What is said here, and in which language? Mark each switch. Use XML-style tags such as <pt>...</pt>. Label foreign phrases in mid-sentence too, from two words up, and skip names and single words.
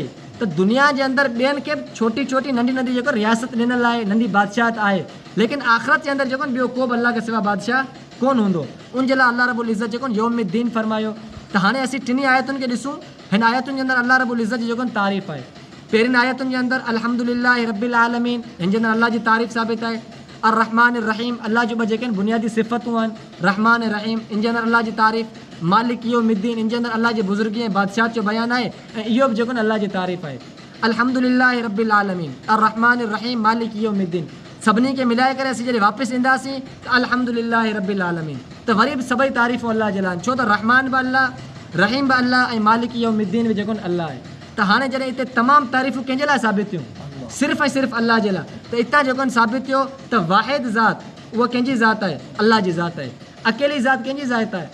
<sd>त दुनिया जे अंदरि ॿियनि खे छोटी छोटी नंढी नंढी जेको रियासत ॾिनल आहे, नंढी बादशाहत आहे, लेकिन आख़िरत जे अंदरि जेको ॿियो को बि अल्लाह खे सिवा बादशाह कोन हूंदो। उनजे लाइ अल्लाह</sd> <ar>رب العزة</ar> <sd>जेको यौमुद्दीन फरमायो। त हाणे असीं टिनी आयतुनि खे ॾिसूं। हिन आयतुनि जे अंदरि अल्लाह</sd> <ar>رب العزة</ar> <sd>जी जेको तारीफ़ आहे। पहिरियुनि आयतुनि जे अंदरि</sd> <ar>الحمد لله رب العالمين,</ar> <sd>हिन जे अंदरि अल्लाह जी तारीफ़ साबित आहे।</sd> <ar>الرحمن رحيم,</ar> <sd>अल्लाह जो ॿ जेके आहिनि बुनियादी सिफ़तूं आहिनि,</sd> <ar>رحمان رحيم,</ar> <sd>इन जे अंदरि अल्लाह जी तारीफ़।</sd> <ar>مالك يوم الدين,</ar> <sd>इन जे अंदरि अल्लाह जी बुज़ुर्गी ऐं बादशाहत जो बयानु आहे, ऐं इहो बि जेको आहे अल्लाह जी तारीफ़ आहे।</sd> <ar>الحمد لله رب العالمين الرحمن رحيم مالك يوم الدين,</ar> <sd>सभिनी खे मिलाए करे असीं जॾहिं वापसि ईंदासीं त</sd> <ar>الحمد لله رب العالمين,</ar> <sd>त वरी बि सभई तारीफ़ूं अल्लाह जे लाइ, छो त रहमान बि अल्लाह, रहीम बि अल्लाह, ऐं</sd> <ar>مالك يوم الدين</ar> <sd>बि जेको अल्लाह आहे। त हाणे जॾहिं हिते तमामु तारीफ़ूं कंहिंजे लाइ साबित थियूं? सिर्फ़ु ऐं सिर्फ़ु अल्लाह जे लाइ। त हितां जेको साबित थियो त वाहिद ज़ात उहा कंहिंजी ज़ात आहे? अल्लाह जी ज़ात आहे। अकेली ज़ात कंहिंजी ज़ात आहे?</sd>